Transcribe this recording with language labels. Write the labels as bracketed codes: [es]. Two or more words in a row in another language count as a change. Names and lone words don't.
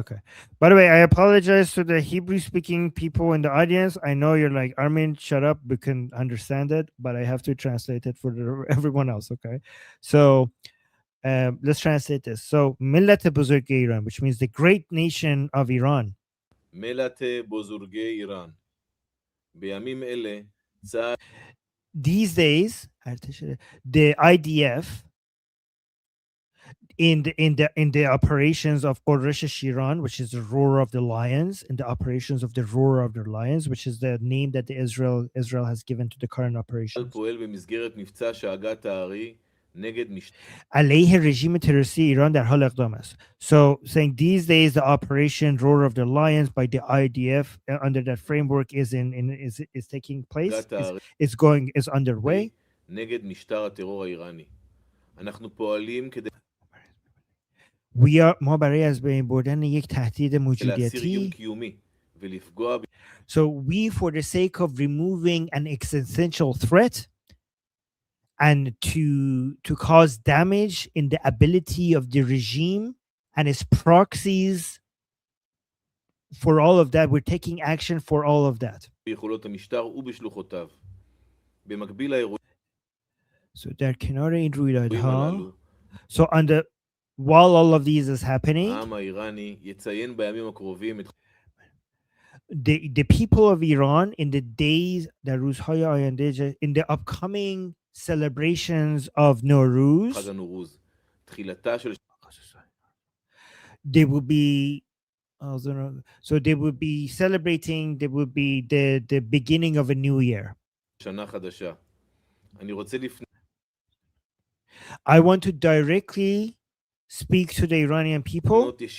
[en] By the way, I apologize to the Hebrew-speaking people in the audience. I know you're like, Armin, shut up. We can understand it, but I have to translate it for everyone else. Okay, so let's translate this. So, [fa] ملت بزرگ ایران, [en] which means the great nation of Iran. [fa] ملت بزرگ ایران. [he] בימים אלה, צה"ל. [en] These days, the IDF in the operations of Quraysh Shiran, which is the roar of the lions, in the operations of the roar of the lions, which is the name that the Israel has given to the current operations. [he] פועל במסגרת מבצע שאגת הארי נגד [fa] علیه رژیم تروریستی ایران در حال اقدام است. [en] So saying these days the operation Roar of the Lions by the IDF under that framework is taking place, is underway. [he] נגד משטר הטרור האיראני. אנחנו פועלים כדי [fa] ما برای از بین بردن یک تهدید موجودیتی. [en] So we, for the sake of removing an existential threat and to cause damage in the ability of the regime and its proxies, for all of that, we're taking action for all of that. [fa] So در کنار این رویدادها, [en] so on the while all of these is happening, the people of Iran in the days, [fa] در روزهای آینده, [en] in the upcoming celebrations of Norouz, they will be so they will be celebrating, they will be the beginning of a new year. I want to directly speak to the Iranian people.